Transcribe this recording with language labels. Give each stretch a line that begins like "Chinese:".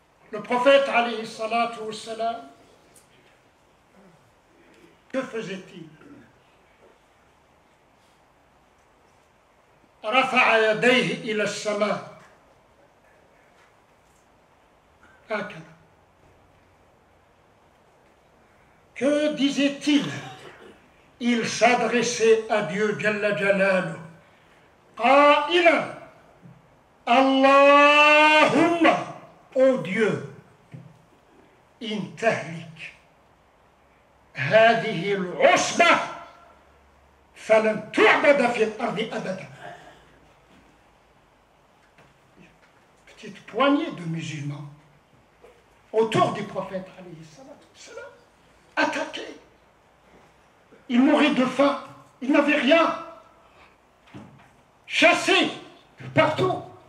French: Le prophète, alayhi salatu wassalam, que faisait-il?
Arabic: رفع يديه إلى السماء هكذا.
French: Que disait-il? Il s'adressait à Dieu
Arabic: Jalla Jalaluhu قائلا اللهم
French: ô Dieu
Arabic: إن تهلك هذه العصبة فلن تعبد في الأرض أبدا.
French: Petite poignée de musulmans autour du prophète alayhi salatu wassalam, attaqués. Ils mouraient de faim, ils n'avaient rien, chassés partout.